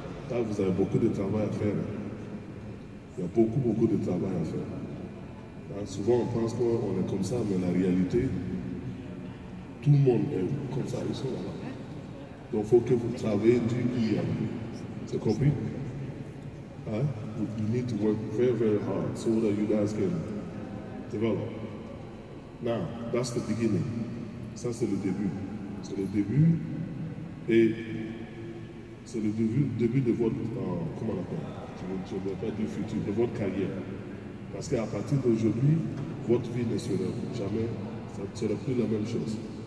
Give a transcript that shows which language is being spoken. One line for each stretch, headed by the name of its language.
French: Là, vous avez beaucoup de travail à faire. Il y a beaucoup de travail à faire. Là, souvent, on pense qu'on est comme ça, mais la réalité, tout le monde est comme ça, ils sont là-bas. Donc, il faut que vous travaillez dur pour y arriver. C'est compris? Right?
English: You need to work very, very hard so that you guys can develop. Now, that's the beginning.
French: Ça, c'est le début. C'est le début et c'est le début de votre, comment on appelle? Je ne vais pas dire futur, de votre carrière. Parce qu'à partir d'aujourd'hui, votre vie ne sera jamais, ça ne sera plus la même chose.